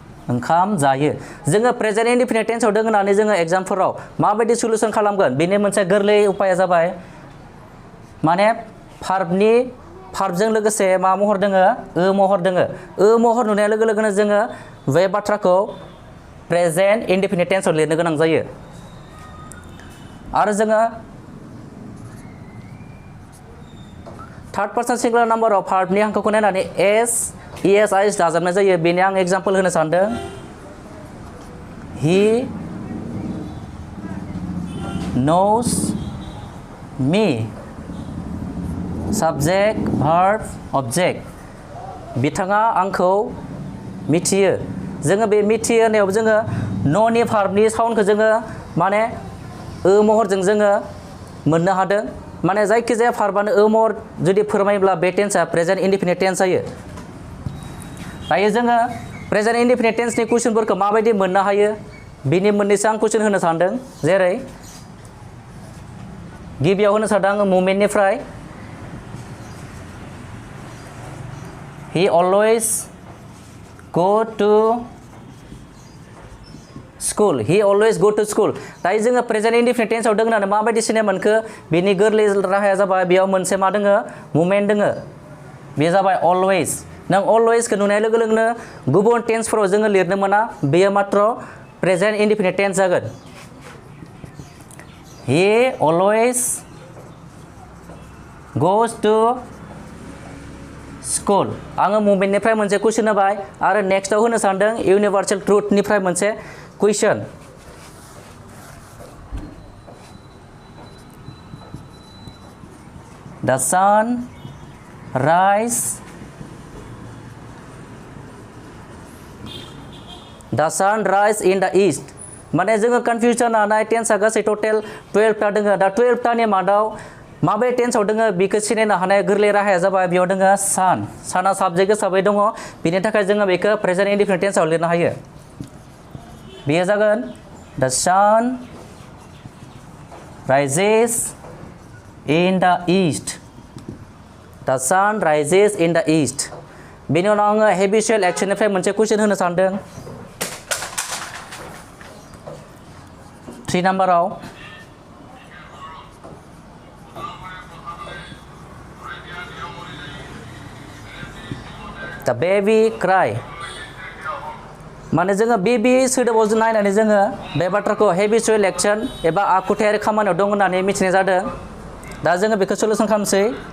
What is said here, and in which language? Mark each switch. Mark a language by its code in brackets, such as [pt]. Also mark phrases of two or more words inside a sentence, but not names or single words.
[brx] ओंखाम जायो जोङो [en] present indefinite tense [brx] दङ होननानै जोङो एग्जामफोराव माबायदि सलुसन खालामगोन बेनि मोनसे गोरलै उपाया जाबाय माने भार्बजों लोगोसे मा महर दोङो महर दोङो महर नुनाय लोगो लोगोनो जोङो बे बाथ्राखौ [en] present indefinite tense [brx] लिरनो गोनां जायो आरो जोङो [en] third person singular number of verb [brx] हांखोखौ नायनानै एस ES दाजाबनाय जायो बेनि आं एग्जाम्पल होनो सानदों [en] he knows me subject verb object [brx] बिथाङा आंखौ मिथियो जोङो बे मिथियो होननायाव जोङो न'नि भार्बनि साउन्डखौ जोङो माने महरजों जोङो मोननो हादों माने जायखिजाया भार्बानो महर जुदि फोरमायोब्ला बे टेन्सआ [en] present indefinite tense [brx] जायो दायो जोङो [en] present indefinite tense [brx] कुइसनफोरखौ माबायदि मोननो हायो बिनि मोननैसो आं कुइसन होनो सानदों जेरै गिबियाव होनो सानदों आङो मुभमेन्टनिफ्राय [en] he always go to school [brx] दायो जोङो [en] present indefinite tense [brx] दङ होननानै माबायदि सिनाय मोनखो बेनि गोरलै राहाया जाबाय बेयाव मोनसे मा दोङो मुभमेन्ट दोङो बे जाबाय अलवेज नों अलवेजखौ नुनाय लोगो लोगोनो गुबुन टेन्सफोराव जोङो लिरनो मोना बेयो मात्र [en] present indefinite tense [brx] जागोन [en] he always goes to [brx] school आङो मुभमेन्टनिफ्राय मोनसे कुइसन होबाय आरो नेक्स्टआव होनो सानदों इउनिभार्सेल ट्रुथनिफ्राय मोनसे कुइसन [en] the sun rise in the east [brx] माने जोङो कन्फ्यूजन जानाय टेन्सआ गासै टोटेल 12 टा दोङो दा 12 टानि मादाव माबे टेन्सआव दोङो बेखौ सिनायनो हानाय गोरलै राहाया जाबाय बेयाव दोङो साना साबजेक्ट हिसाबै दङ बेनि थाखाय जोङो बेखौ [en] present indefinite tense [brx] लिरनो हायो बेयो जागोन [en] the sun rises in the east [brx] बेनि उनाव आङो [en] habitual action [brx] मोनसे कुइसन होनो सानदों 3 नाम्बाराव [en] the baby cry [brx] माने जोङो बेबी सोदोबाव नायनानै जोङो बे बाथ्राखौ [en] habitual action [brx] एबा आखुथायारि खामानियाव दं होननानै मिथिनाय जादों दा जोङो बेखौ सलुसन खालामसै